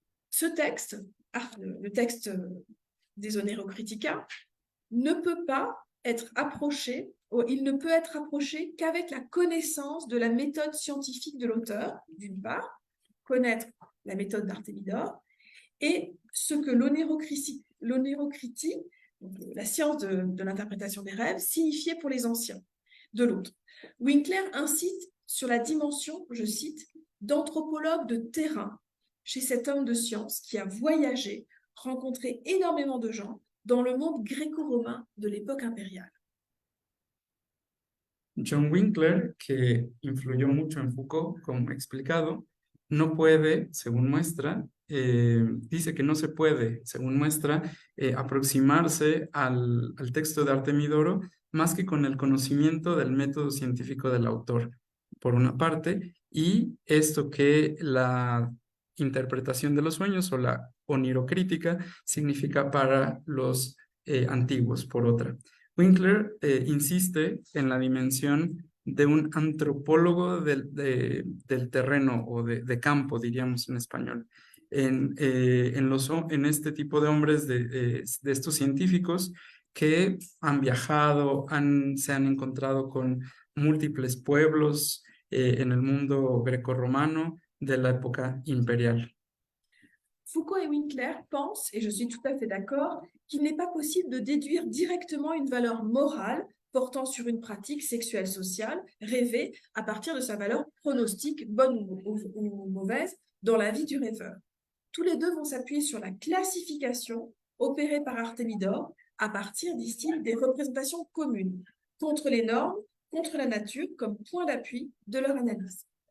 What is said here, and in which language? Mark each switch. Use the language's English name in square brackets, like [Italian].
[French] Ce texte, le texte des Onero Critica, ne peut pas être approché, il ne peut être approché qu'avec la connaissance de la méthode scientifique de l'auteur, d'une part, connaître la méthode d'Artémidore, et ce que l'onérocritie, la science de l'interprétation des rêves, signifiait pour les anciens, de l'autre. Winkler incite sur la dimension, je cite, d'anthropologue de terrain chez cet homme de science qui a voyagé, rencontré énormément de gens dans le monde gréco-romain de l'époque impériale. [Spanish] John Winkler, que influyó mucho en Foucault, como he explicado, no puede, según muestra, dice que no se puede, según muestra, aproximarse al texto de Artemidoro más que con el conocimiento del método científico del autor, por una parte, y esto que la interpretación de los sueños o la onirocrítica significa para los antiguos, por otra. Winkler insiste en la dimensión de un antropólogo del terreno o de campo, diríamos en español. En este tipo de hombres, de estos científicos que han viajado, se han encontrado con múltiples pueblos en el mundo grecorromano de la época imperial. [French] Foucault et Winkler pensent, et je suis tout à fait d'accord, qu'il n'est pas possible de déduire directement une valeur morale portant sur une pratique sexuelle sociale rêvée à partir de sa valeur pronostique, bonne ou mauvaise, dans la vie du rêveur. Tous les deux vont s'appuyer sur la classification opérée par Artémidore à partir, disent-ils, des représentations communes, contre les normes, contre la nature, comme point d'appui de leur analyse.